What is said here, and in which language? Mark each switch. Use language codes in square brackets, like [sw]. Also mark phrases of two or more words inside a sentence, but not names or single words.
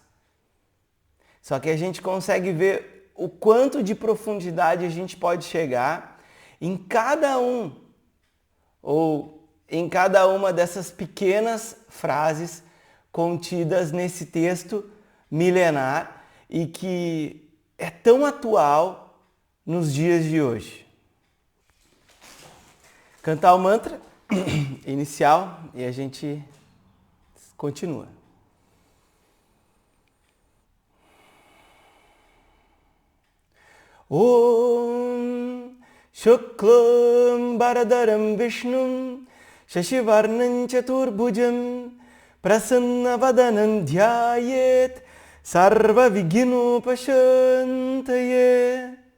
[pt] Só que a gente consegue ver o quanto de profundidade a gente pode chegar em cada em cada uma dessas pequenas frases contidas nesse texto milenar e que é tão atual nos dias de hoje. Cantar o mantra inicial e a gente continua. [sa] Om Shuklam Bharadaram Vishnum Shashivarnam Chaturbhujam Prasannavadanam Dhyayet Sarva Vighinopasantaye.